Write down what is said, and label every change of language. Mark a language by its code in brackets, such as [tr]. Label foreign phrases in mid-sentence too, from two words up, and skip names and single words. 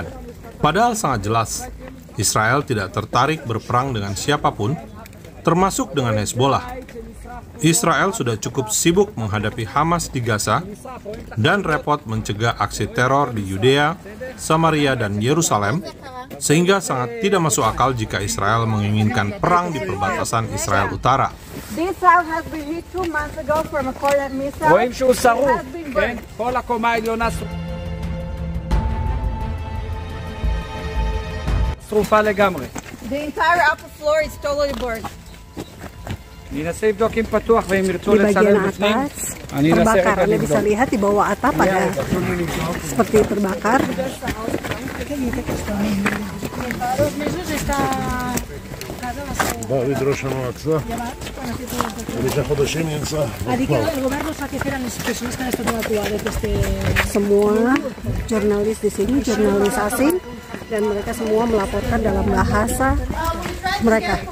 [id] Padahal sangat jelas, Israel tidak tertarik berperang dengan siapapun, termasuk dengan Hezbollah. Israel sudah cukup sibuk menghadapi Hamas di Gaza dan repot mencegah aksi teror di Yudea, Samaria, dan Yerusalem, sehingga sangat tidak masuk akal jika Israel menginginkan perang di perbatasan Israel Utara. [he] רואים שהוא שרוף, כן? כל הקומה העליונה שרופה לגמרי. [en] The entire upper floor is totally burned. [he] אני אנסה לבדוק אם פתוח והם ירצו [id] Di bagian [he] לצלם בפנים. [id] atas [he] אני אנסה [id] terbakar. [he] רגע [id] Anda bisa [he] לבדוק. [id] lihat di bawah atap ada seperti terbakar. [he] בא ראש המועצה, ולפני חודשים נמצא. [id] Semua jurnalis di sini, jurnalis asing, dan mereka semua melaporkan dalam bahasa mereka.